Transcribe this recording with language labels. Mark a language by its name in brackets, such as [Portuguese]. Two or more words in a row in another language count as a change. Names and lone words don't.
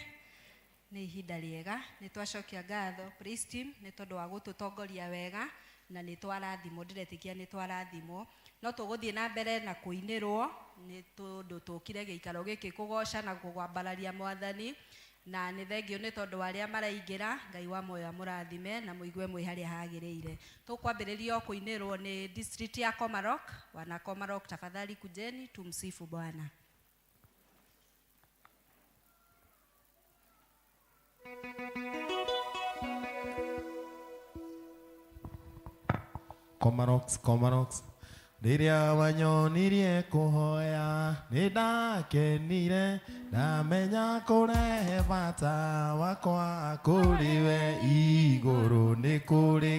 [Kikuyu] Nĩ ihinda rĩega nĩ twacokia ngatho [English] praise team [Kikuyu] nĩ tondũ wa gũtũtongoria wega na nĩ twarathimwo ndiretĩkia nĩ twarathimwo no tũgũthiĩ na mbere na kũinĩrwo nĩ tondũ tũkire gĩikaro gĩkĩ kũgoca na kũgwambararia mwathani na nĩ thengio nĩ tondũ arĩa maraingĩra Ngai wa moyo amũrathime na mũigue mwĩ harĩa hagĩrĩire tũkwambĩrĩria kũinĩrwo nĩ district ya Komarok wana Komarok [Swahili] tafadhali kujeni tumsifu Bwana. [Kikuyu] Komaroks rĩrĩa wanyonirie kũhoya nĩ ndakenire ndamenya kũrehe bata wakwa kũrĩ we igũrũ nĩ kũrĩ